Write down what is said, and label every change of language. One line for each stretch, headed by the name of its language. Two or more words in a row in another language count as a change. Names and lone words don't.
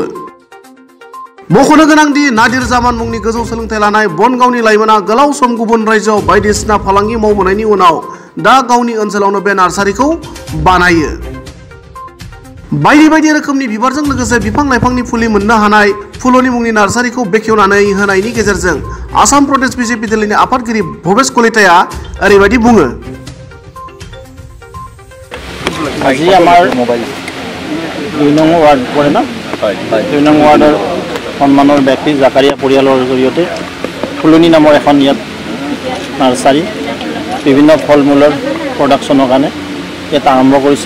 Bodo: मख'नो गोनांदि नादिर जामान मुंनि गोजौ सोलोंथाइ लानाय बनगावनि लाइमोना गोलाव सम गुबुन रायजोआव बायदिसिना फालांगि मावबोनायनि उनाव दा गावनि ओनसोलावनो बे नार्सारिखौ बानायो। बायदि रोखोमनि बिबारजों लोगोसे बिफां लाइफांनि फुलि मोननो हानाय फुलनि मुंनि नार्सारिखौ बेखेवनानै होनायनि गेजेरजों आसाम प्रदेश बीजेपी दोलोनि आफादगिरि भवेश कलिताया ओरैबायदि बुङो।
Assamese: আজি আমাৰ 2 নং वार्ड পৰে না 2 নং वार्डৰ সন্মানৰ ব্যক্তি জাকাৰিয়া পৰিয়ালৰ জৰিয়তে ফুলনি নামৰ এখন ইয়াত নাৰ্সাৰী বিভিন্ন ফল মূলৰ প্ৰডাকশ্যনৰ কাৰণে ইয়াত আৰম্ভ কৰিছে।